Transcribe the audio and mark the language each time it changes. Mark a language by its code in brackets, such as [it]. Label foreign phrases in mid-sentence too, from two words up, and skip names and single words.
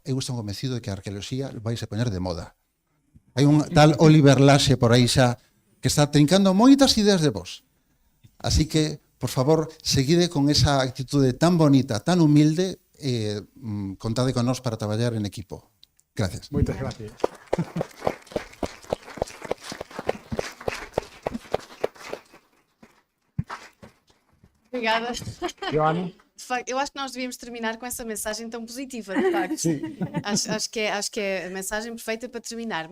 [gl] Eu estou convencido de que a arqueoloxía vai se poñer de moda. Hai un tal Oliver Laxe por aí xa que está trincando moitas ideas de vos. Así que, por favor, seguide con esa actitude tan bonita, tan humilde, contade con nós para traballar en equipo. Gracias. Moitas gracias. [pt] Obrigada. [gl] Joana? [pt] De facto, eu acho que nós devíamos terminar com essa mensagem tão positiva, de facto. Sim. Acho que é a mensagem perfeita para terminar.